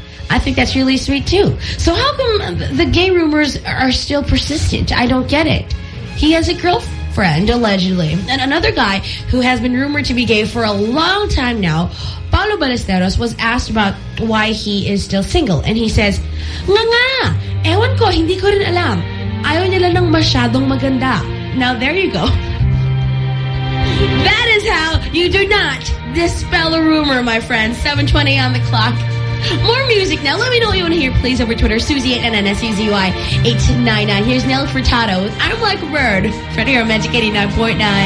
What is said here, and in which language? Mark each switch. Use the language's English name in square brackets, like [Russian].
[English] I think that's really sweet too. So how come the gay rumors are still persistent? I don't get it. He has a girlfriend. Friend, allegedly. And another guy who has been rumored to be gay for a long time now, Paulo Ballesteros, was asked about why he is still single. And he says, [Filipino] Nga, ewan ko, hindi ko rin alam. Ayaw nila ng masyadong maganda. [English] Now, there you go. That is how you do not dispel a rumor, my friend. 7:20 on the clock. More music now. Let me know what you want to hear, please, over Twitter. Suzy899. Here's Nelly Furtado with I'm Like a Bird. Freddy on Magic 89.9.